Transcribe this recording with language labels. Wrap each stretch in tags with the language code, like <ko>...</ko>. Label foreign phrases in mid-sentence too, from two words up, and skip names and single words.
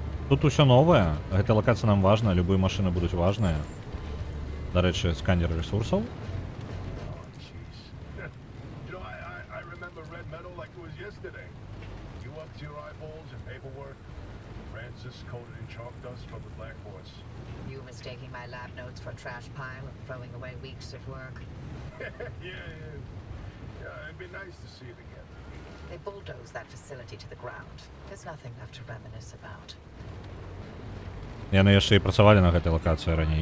<be>Тут усё новае. Гэта лакацыя нам важна, любыя машыны будуць важныя. Дарэчы, сканер ресурсаў.</be> <en>Oh, jeez. You know, I remember red metal like it was yesterday. You up to your eyeballs in paperwork. Francis coated in chalk dust from the Black Horse. You mistaking my lab notes for a trash pile and throwing away weeks of work? Yeah, it'd be nice to see it again. They bulldozed that facility to the ground. There's nothing left to reminisce about.</en> <be>Яны яшчэ і працавалі на гэтай лакацыі раней.</be>